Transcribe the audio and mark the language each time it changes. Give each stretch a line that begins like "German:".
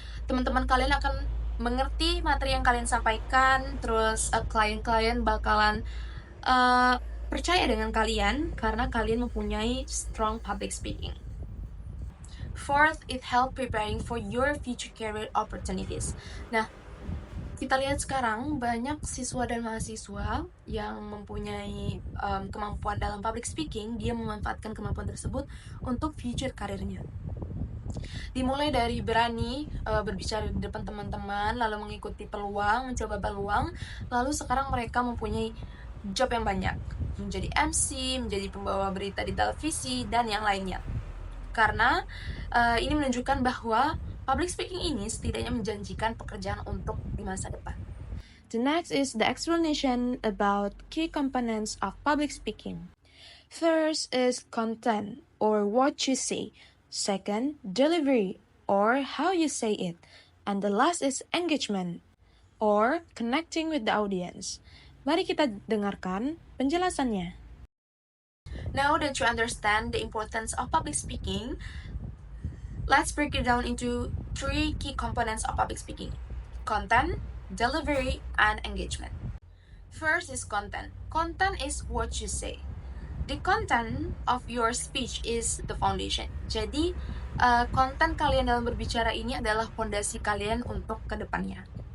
Indonesian: Teman-teman kalian akan mengerti materi yang kalian sampaikan, terus klien-klien bakalan percaya dengan kalian karena kalian mempunyai strong public speaking.
English: Fourth, it help preparing for your future career opportunities.
Indonesian: Nah, kita lihat sekarang banyak siswa dan mahasiswa yang mempunyai kemampuan dalam public speaking, dia memanfaatkan kemampuan tersebut untuk future karirnya. Dimulai dari berani berbicara di depan teman-teman, lalu mengikuti peluang, mencoba peluang, lalu sekarang mereka mempunyai job yang banyak, menjadi MC, menjadi pembawa berita di televisi, dan yang lainnya. Karena ini menunjukkan bahwa public speaking ini setidaknya menjanjikan pekerjaan untuk di masa depan.
English: The next is the explanation about key components of public speaking. First is content, or what you say. Second, delivery, or how you say it. And the last is engagement, or connecting with the audience.
Indonesian: Mari kita dengarkan penjelasannya.
English: Now that you understand the importance of public speaking, let's break it down into three key components of public speaking: content, delivery, and engagement. First is content. Content is what you say. The content of your speech is the foundation.
Indonesian: Jadi, konten kalian dalam berbicara ini adalah fondasi kalian untuk kedepannya.